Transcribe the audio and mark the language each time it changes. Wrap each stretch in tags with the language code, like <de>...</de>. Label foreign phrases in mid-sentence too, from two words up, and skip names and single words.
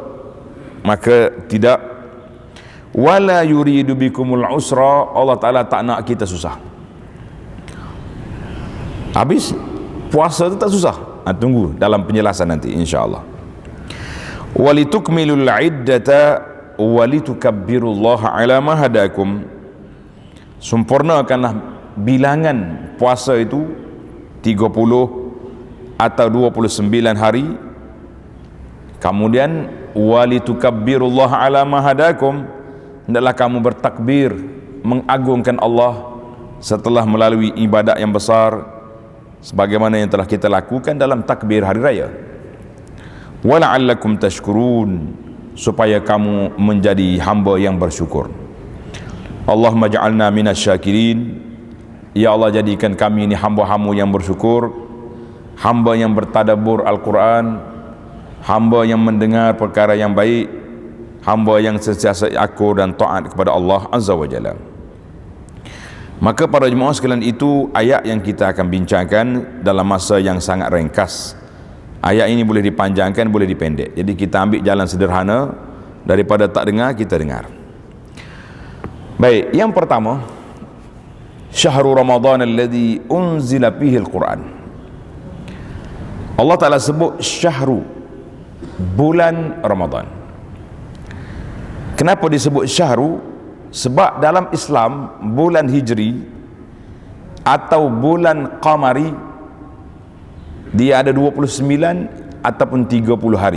<ms>Maka tidak.</ms> <ar>ولا يريد بكم العسر,</ar> <ms>Allah Ta'ala tak nak kita susah. Habis puasa tu tak susah. Tunggu dalam penjelasan nanti insya-Allah.</ms> <ar>ولتكملوا العدة ولتكبروا الله على ما هداكم.</ar> <ms>Sempurnakanlah bilangan puasa itu 30 atau 29 hari.</ms> <ar>Kemudian ولتكبروا الله على ما هداكم,</ar> <ms>hendaklah kamu bertakbir mengagungkan Allah setelah melalui ibadat yang besar sebagaimana yang telah kita lakukan dalam takbir hari raya.</ms> <ar>ولعلكم تشكرون,</ar> <ms>supaya kamu menjadi hamba yang bersyukur.</ms> <ar>اللهم اجعلنا من الشاكرين.</ar> <ms>Ya Allah, jadikan kami ini hamba-hamba yang bersyukur, hamba yang bertadabbur Al-Quran, hamba yang mendengar perkara yang baik, hamba yang sentiasa akur dan taat kepada Allah Azza wa Jalla. Maka para jemaah sekalian, itu ayat yang kita akan bincangkan dalam masa yang sangat ringkas. Ayat ini boleh dipanjangkan, boleh dipendek. Jadi kita ambil jalan sederhana, daripada tak dengar, kita dengar. Baik, yang pertama,</ms> <ar>شهر رمضان الذي أنزل فيه القرآن.</ar> <ms>Allah Ta'ala sebut syahru, bulan Ramadan. Kenapa disebut syahru? Sebab dalam Islam, bulan hijri atau bulan qamari, dia ada 29 ataupun 30 hari.</ms>